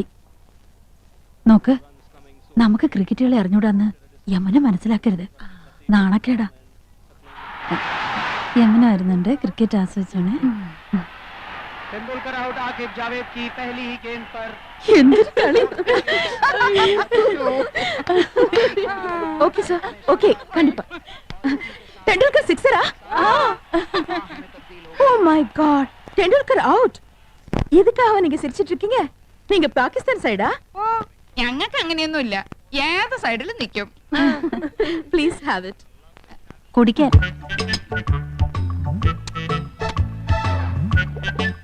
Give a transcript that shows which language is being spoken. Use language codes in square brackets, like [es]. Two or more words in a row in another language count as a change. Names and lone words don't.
[ml] നോക്ക്, നമുക്ക് ക്രിക്കറ്റ് കളി അറിഞ്ഞൂടാന്ന് യമുന മനസ്സിലാക്കരുത്. നാണക്കേടാ. യമുന വരുന്നുണ്ട്. ക്രിക്കറ്റ് ആസ്വദിച്ചോണേ. എന്തൊരു കളി. [en] okay sir, okay, [ta] கண்டிப்பா. டெண்டுல்கர் 6-ஆ? [en] oh my god, [ta] டெண்டுல்கர் அவுட். எதுக்காக நீங்க சிரிச்சிட்டு இருக்கீங்க? நீங்க பாகிஸ்தான் சைடா? [ml] ഓ, ഞങ്ങൾക്ക് അങ്ങനെയൊന്നുമില്ല. ഏത് സൈഡിലും നിൽക്കും. [en] please have it. [ml] കുടിക്കാൻ.